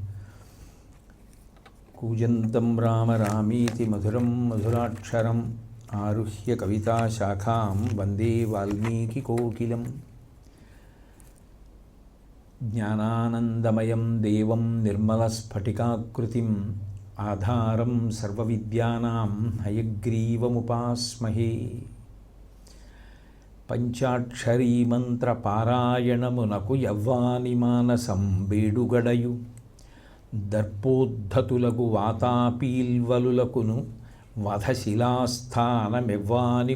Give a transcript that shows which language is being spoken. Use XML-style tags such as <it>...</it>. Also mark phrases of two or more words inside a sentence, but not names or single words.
<sa>कूजन्तं राम रामीति मधुरं मधुराक्षरम् आरुह्य कविताशाखां वन्दे वाल्मीकिकोकिलम्। ज्ञानानन्दमयं देवं निर्मलस्फटिकाकृतिम् आधारं सर्वविद्यानां हयग्रीवमुपास्महे।</sa> <te>పంచాక్షరీ మంత్ర పారాయణమునకు యవ్వాని మానసం బేడుగడయు దర్పోద్ధతులగు వాతాపీల్వలులకును వధశిలాస్థానమెవ్వాని</te>